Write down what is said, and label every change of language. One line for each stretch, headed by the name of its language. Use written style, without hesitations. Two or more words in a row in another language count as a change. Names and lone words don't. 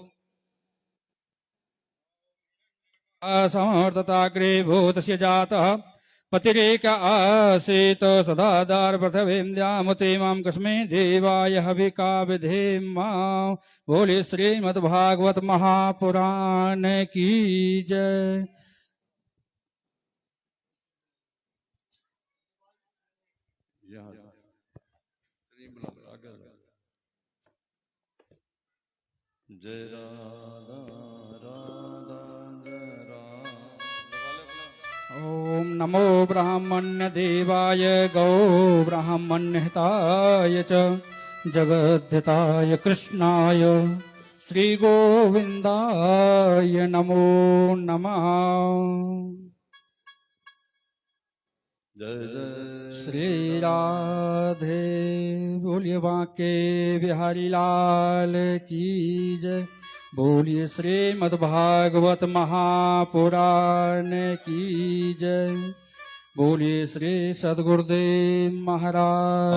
Sanskrit: समर्थताग्रे भूतस्य जातः पतिरेक आसीत् सदाधार पृथिवीं द्यामुते मां कस्मै देवाय हविका विधेम।
Hindi: बोले श्रीमद्भागवत महापुराण की जय। यहाँ क्रीम लगा आगे लगा। जय राधा राधा जय राधा।
Sanskrit: ॐ नमो ब्राह्मण्य देवाय गौ ब्राह्मण्य हिताय च जगद्धिताय कृष्णाय श्री गोविंदाय नमो नमः।
Hindi: जय जय श्री राधे बोलिए बांके बिहारी लाल की जय। बोलिए श्रीमद् भागवत महापुराण की जय। बोलिए श्री सदगुरुदेव महाराज